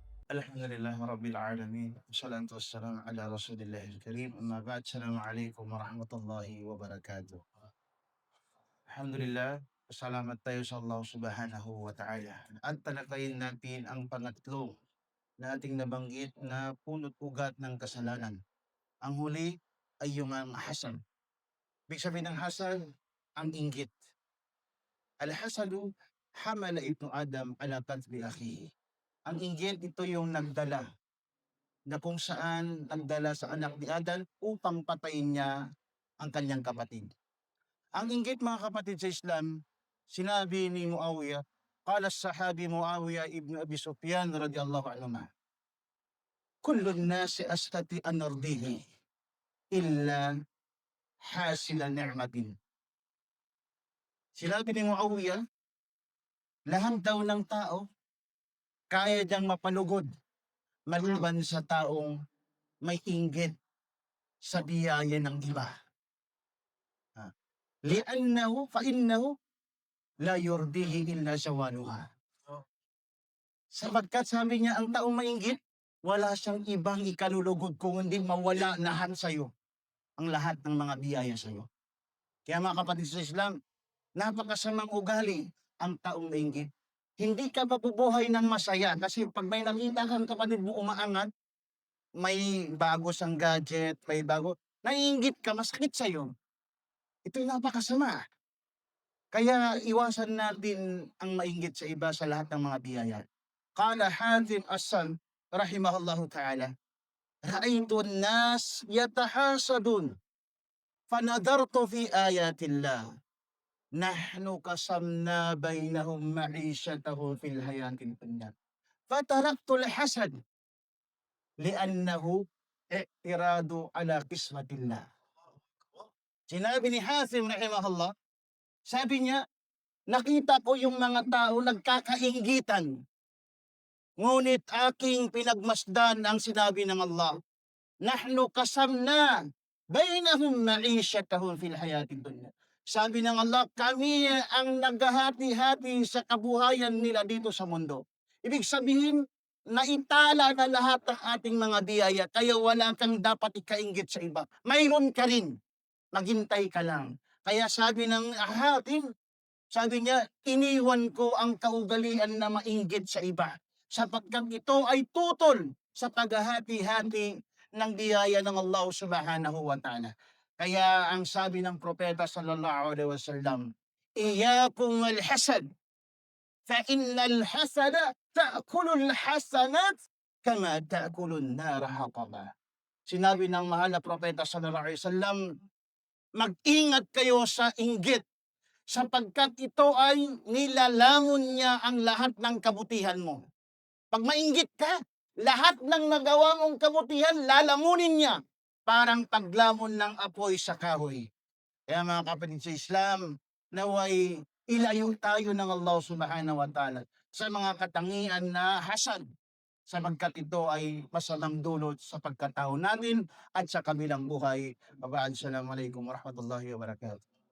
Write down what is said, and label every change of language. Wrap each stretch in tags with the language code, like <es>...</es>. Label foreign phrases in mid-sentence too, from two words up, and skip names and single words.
<ar>الحمد لله رب العالمين. والصلاة والسلام على رسول الله الكريم. أما بعد. السلام عليكم ورحمة الله وبركاته.</ar> <tl>Alhamdulillah, salamat tayo sa</tl> <ar>الله سبحانه وتعالى.</ar> <tl>At talakayin natin ang pangatlo na ating nabanggit na punot ugat ng kasalanan. Ang huli ay yung ang hasad. Ibig sabihin ng hasad, ang inggit.</tl> <ar>الحسد حمل ابن آدم على قتل أخيه.</ar> <tl>Ang inggit, ito yung nagdala na kung saan nagdala sa anak ni Adan upang patayin niya ang kanyang kapatid. Ang inggit, mga kapatid sa Islam, sinabi ni Muawiyah,</tl> <ar>قال الصحابي معاوية بن أبي سفيان رضي الله عنه، كل الناس أستطيع أن أرضيه إلا حاسد نعمة.</ar> <tl>Sinabi ni Muawiyah, lahat daw ng tao kaya diyang mapalugod maliban sa taong may inggit sa biyaya ng iba.</tl> <ar>لأنه فإنه لا يرضيه إلا زوالها.</ar> <tl>Sapagkat sabi niya, ang taong mainggit, wala siyang ibang ikalulugod kung hindi mawala lahat sa'yo. Ang lahat ng mga biyaya sa'yo. Kaya mga kapatid sa Islam, napakasamang ugali ang taong mainggit. Hindi ka mabubuhay ng masaya kasi pag may nakita kang kapatid mo umaangat, may bago siyang gadget, may bago, naiinggit ka, masakit sa'yo. Ito'y napakasama. Kaya iwasan natin ang mainggit sa iba sa lahat ng mga biyaya.</tl> <ar>قال حاتم الأصم رحمه الله تعالى، رأيت الناس يتحاسدون فنظرت في آية الله نحن قسمنا بينهم معيشتهم في الحياة الدنيا فتركت الحسد لأنه اعتراض على قسمة الله.</ar> <tl>Sinabi ni Hatim rahimahullah, sabi niya, nakita ko yung mga tao nagkakainggitan. Ngunit aking pinagmasdan ang sinabi ng Allah,</tl> <ar>نحن قسمنا بينهم معيشتهم في الحياة الدنيا.</ar> <tl>Sabi ng Allah, kami ang naghahati-hati sa kabuhayan nila dito sa mundo. Ibig sabihin, naitala na lahat ng ating mga biyaya, kaya wala kang dapat ikainggit sa iba. Mayroon ka rin, maghintay ka lang. Kaya sabi ng Hatim, sabi niya, iniwan ko ang kaugalian na mainggit sa iba sapagkat ito ay tutol sa paghahati-hati ng biyaya ng</tl> <ar>الله سبحانه وتعالى.</ar> <tl>Kaya ang sabi ng propeta</tl> <ar>صلى الله عليه وسلم، إياكم والحسد فإن الحسد تأكل الحسنات كما تأكل النار الحطب.</ar> <tl>Sinabi ng mahal na propeta</tl> <ar>صلى الله عليه وسلم,</ar> <tl>mag-ingat kayo sa inggit sapagkat ito ay nilalamon niya ang lahat ng kabutihan mo. Pag mainggit ka, lahat ng nagawa mong kabutihan, lalamunin niya. Parang paglamon ng apoy sa kahoy. Kaya mga kapatid sa Islam, naway ilayo tayo ng</tl> <ar>الله سبحانه وتعالى</ar> <tl>sa mga katangian na hasad. Sapagkat ito ay masamang dulot sa pagkatao natin at sa kabilang buhay.</tl> <ar>السلام عليكم ورحمة الله وبركاته.</ar>